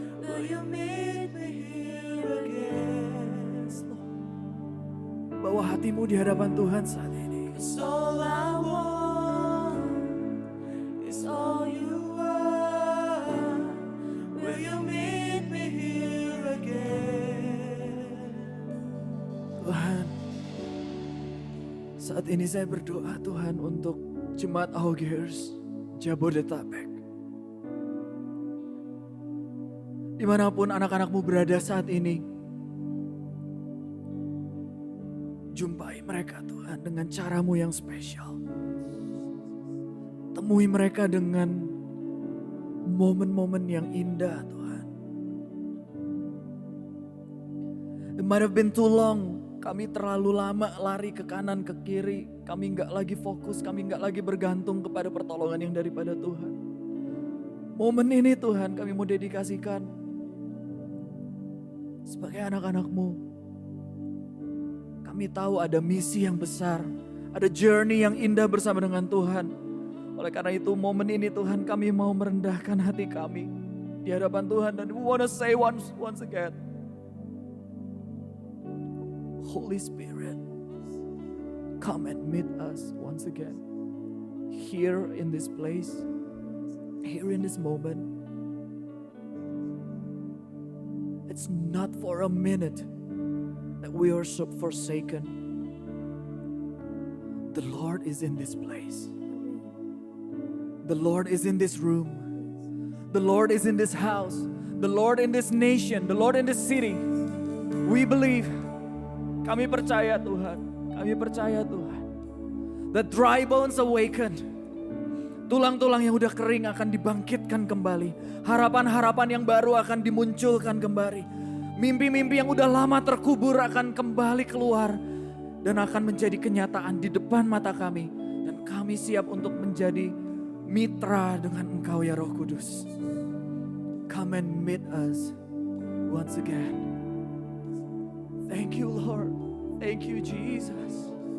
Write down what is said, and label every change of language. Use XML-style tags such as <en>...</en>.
<en>Will you meet me here again?</en> <id>Bawa hatimu di hadapan Tuhan saat ini.</id> <en>It's all I want. It's all you are. Will you meet me here again?</en> <id>Tuhan, saat ini saya berdoa Tuhan untuk Jemaat Augers Jabodetabek. Dimanapun anak-anakmu berada saat ini, jumpai mereka Tuhan dengan caramu yang spesial. Temui mereka dengan momen-momen yang indah Tuhan.</id> <en>It might have been too long.</en> <id>Kami terlalu lama lari ke kanan, ke kiri. Kami nggak lagi fokus, kami nggak lagi bergantung kepada pertolongan yang daripada Tuhan. Momen ini Tuhan kami mau dedikasikan sebagai anak-anak-Mu. Kami tahu ada misi yang besar, ada journey yang indah bersama dengan Tuhan. Oleh karena itu momen ini Tuhan kami mau merendahkan hati kami di hadapan Tuhan.</id> <en>Dan we want to say once again, Holy Spirit, come and meet us once again. Here in this place, here in this moment. It's not for a minute that we are so forsaken. The Lord is in this place. The Lord is in this room. The Lord is in this house. The Lord in this nation. The Lord in this city. We believe.</en> <id>Kami percaya Tuhan. Kami percaya Tuhan.</id> <en>The dry bones awakened.</en> <id>Tulang-tulang yang udah kering akan dibangkitkan kembali. Harapan-harapan yang baru akan dimunculkan kembali. Mimpi-mimpi yang udah lama terkubur akan kembali keluar. Dan akan menjadi kenyataan di depan mata kami. Dan kami siap untuk menjadi mitra dengan Engkau ya Roh Kudus.</id> <en>Come and meet us once again. Thank you Lord. Thank you Jesus.</en>